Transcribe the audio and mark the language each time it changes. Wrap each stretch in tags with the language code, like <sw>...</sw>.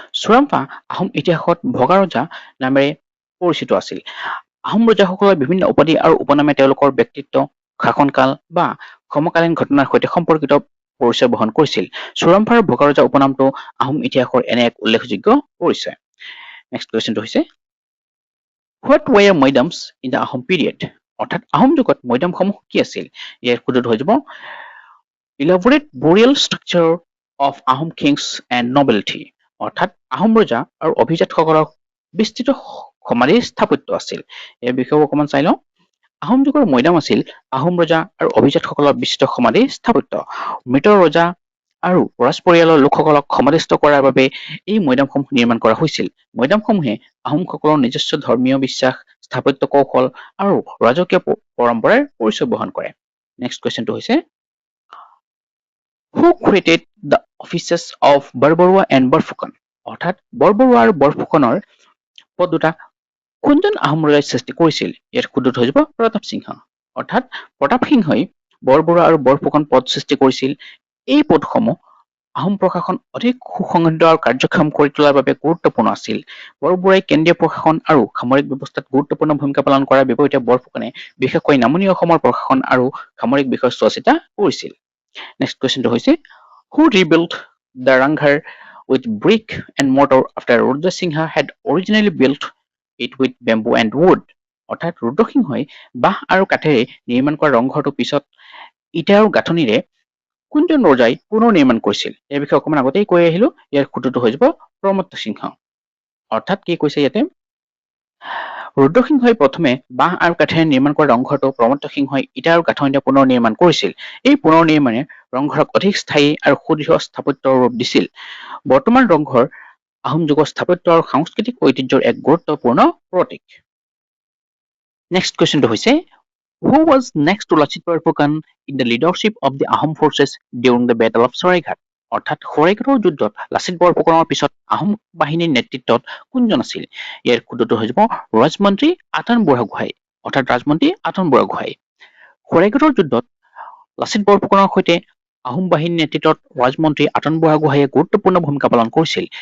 <as>চুৰামফা আহোম ইতিহাসত ভগা ৰজা নামেৰে পৰিচিত আছিল। আহোম ৰজাসকলৰ বিভিন্ন উপাধি আৰু উপনামে তেওঁলোকৰ ব্যক্তিত্ব, শাসনকাল বা সমকালীন ঘটনাৰ সৈতে সম্পৰ্কিত পৰিচয় বহন কৰিছিল। চুৰামফাৰ ভগা ৰজা উপনামটো আহোম ইতিহাসৰ এনে এক উল্লেখযোগ্য পৰিচয়। নেক্সট কুৱেশ্যনটো হৈছে</as> <en>What were Moidams in the Ahom period?</en> <as>অৰ্থাৎ আহোম যুগত মৈদামসমূহ কি আছিল? ইয়াৰ শুদ্ধটো হৈ যাব</as> <en>elaborate burial structure of Ahom kings and nobility.</en> <as>অৰ্থাৎ আহোম ৰজা আৰু অভিজাতসকলৰ বিস্তৃত সমাধিৰ স্থাপত্য আছিল। ইয়াৰ বিষয়ে অকণমান চাই লওঁ। আহোম যুগৰ মৈদাম আছিল আহোম ৰজা আৰু অভিজাতসকলৰ বিস্তৃত সমাধিৰ স্থাপত্য। মৃত ৰজা আৰু ৰাজ পৰিয়ালৰ লোকসকলক সমাধিস্থ কৰাৰ বাবে এই মৈদামসমূহ নিৰ্মাণ কৰা হৈছিল। মৈদামসমূহে আহোমসকলৰ নিজস্ব ধৰ্মীয় বিশ্বাস, স্থাপত্য কৌশল আৰু ৰাজকীয় পৰম্পৰাৰ পৰিচয় বহন কৰে। নেক্সট কুৱেশ্যনটো হৈছে</as> <en>Who created the offices of Borbarua and Borphukan?</en> <as>অৰ্থাৎ বৰবৰুৱা আৰু বৰফুকনৰ পদ দুটা কোনজন আহোম ৰজাই সৃষ্টি কৰিছিল? ইয়াৰ শুদ্ধটো হৈ যাব প্ৰতাপ সিংহ। অৰ্থাৎ প্ৰতাপ সিংহই বৰবৰুৱা আৰু বৰফুকন পদ সৃষ্টি কৰিছিল। এই পদসমূহ আহোম প্ৰশাসন অধিক সুসংহত আৰু কাৰ্যক্ষম কৰি তোলাৰ বাবে গুৰুত্বপূৰ্ণ আছিল। বৰবৰুৱাই কেন্দ্ৰীয় প্ৰশাসন আৰু সামৰিক ব্যৱস্থাত গুৰুত্বপূৰ্ণ ভূমিকা পালন কৰাৰ বিপৰীতে বৰফুকনে বিশেষকৈ নামনি অসমৰ প্ৰশাসন আৰু সামৰিক বিষয়ত চোৱা চিতা কৰিছিল। নেক্সট কুৱেশ্যনটো হৈছে</as> <en>Who rebuilt the Ranghar with brick and mortar after Rudra Singha had originally built it with bamboo and wood?</en> <as>অৰ্থাৎ ৰুদ্ৰসিংহই বাঁহ আৰু কাঠেৰে নিৰ্মাণ কৰা ৰংঘৰটো পিছত ইটা আৰু গাঁথনিৰে কোনজন ৰজাই পুনৰ নিৰ্মাণ কৰিছিল? ইয়াৰ বিষয়ে অকণমান আগতেই কৈ আহিলো। ইয়াৰ শুদ্ধটো হৈ যাব প্ৰমত্ত সিংহ। অৰ্থাৎ কি কৈছে ইয়াতে ৰুদ্ৰসিংহই প্ৰথমে বাঁহ আৰু কাঠেৰে নিৰ্মাণ কৰা ৰংঘৰটো প্ৰমত্ত সিংহই ইটা আৰু গাঁথনিৰে পুনৰ নিৰ্মাণ কৰিছিল। এই পুনৰ নিৰ্মাণে ৰংঘৰক অধিক স্থায়ী আৰু সুদৃঢ় স্থাপত্যৰ ৰূপ দিছিল। বৰ্তমান ৰংঘৰ আহোম যুগৰ স্থাপত্য আৰু সাংস্কৃতিক ঐতিহ্যৰ এক গুৰুত্বপূৰ্ণ প্ৰতীক। নেক্সট কুৱেশ্যনটো হৈছে</as> <en>Who was next to Lachit Borphukan in the leadership of the Ahom forces during the Battle of Saraighat?</en> <as>অৰ্থাৎ সৰাইঘাটৰ যুদ্ধত লাচিত বৰফুকনৰ পিছত আহোম বাহিনীৰ নেতৃত্বত কোনজন আছিল? ইয়াৰ শুদ্ধটো হৈ যাব ৰাজমন্ত্ৰী আতন বুঢ়াগোহাঁই। অৰ্থাৎ ৰাজমন্ত্ৰী আতন বুঢ়াগোহাঁই। সৰাইঘাটৰ যুদ্ধত লাচিত বৰফুকনৰ সৈতে আহোম বাহিনীৰ নেতৃত্বত ৰাজমন্ত্ৰী আতন বুঢ়াগোহাঁয়ে গুৰুত্বপূৰ্ণ ভূমিকা পালন কৰিছিল।</as>